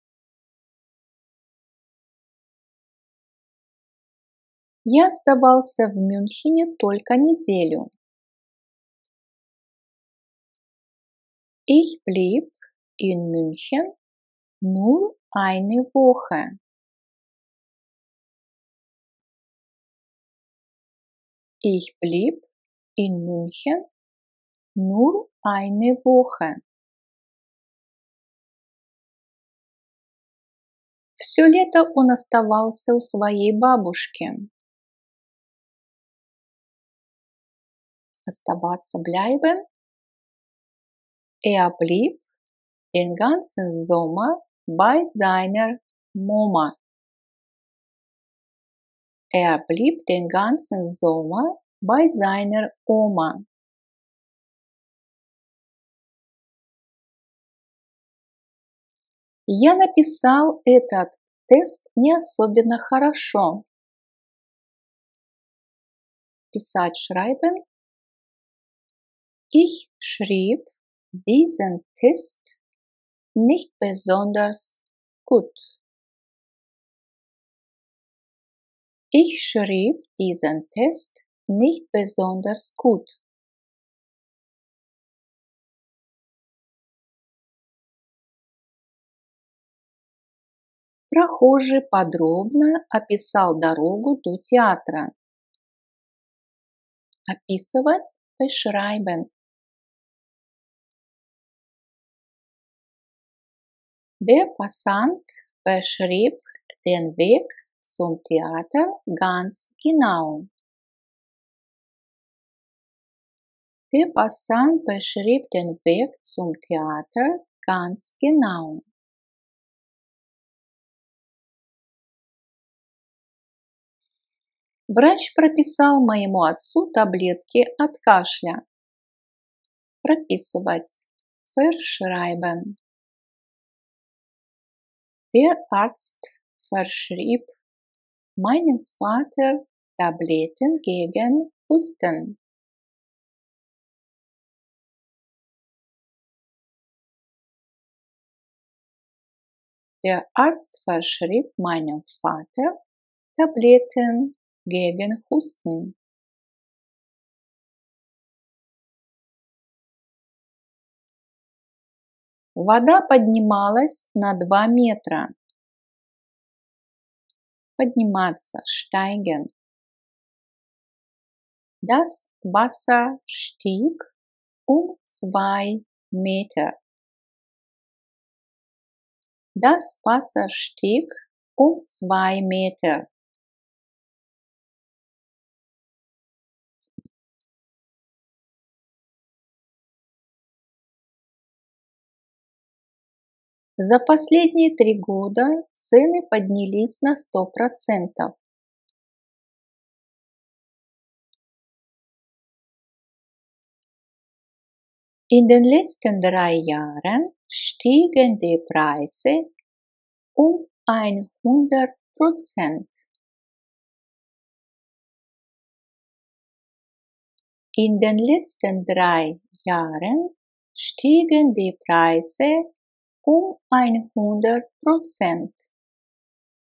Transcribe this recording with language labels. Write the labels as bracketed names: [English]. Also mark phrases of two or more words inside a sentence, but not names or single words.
[Russian] Я оставался в Мюнхене только неделю. [German] Ich blieb in München nur eine Woche. Ich blieb in München nur eine Woche. [Russian] Все лето он оставался у своей бабушки. Оставаться bleiben. [German] Er blieb den ganzen Sommer bei seiner Mama. Er blieb den ganzen Sommer bei seiner Oma. [Russian] Я написал этот тест не особенно хорошо. Писать schreiben. [German] Ich schrieb diesen Test nicht besonders gut. Ich schrieb diesen Test nicht besonders gut. [Russian] Прохожий подробно описал дорогу до театра. Описывать beschreiben. [German] Der Passant beschrieb den Weg zum Theater ganz genau. Der Passant beschrieb den Weg zum Theater ganz genau. [Russian] Врач прописал моему отцу таблетки от кашля. Прописывать. [German] Verschreiben. Der Arzt verschrieb meinem Vater Tabletten gegen Husten. Der Arzt verschrieb meinem Vater Tabletten gegen Husten. [Russian] Вода поднималась на 2 метра. Подниматься, [German] steigen. Das Wasser stieg um 2 Meter. Das Wasser stieg um 2 Meter. [Russian] За последние 3 года цены поднялись на 100%. [German] In den letzten 3 Jahren stiegen die Preise um 100%. In den letzten 3 Jahren stiegen die Preise um 100%.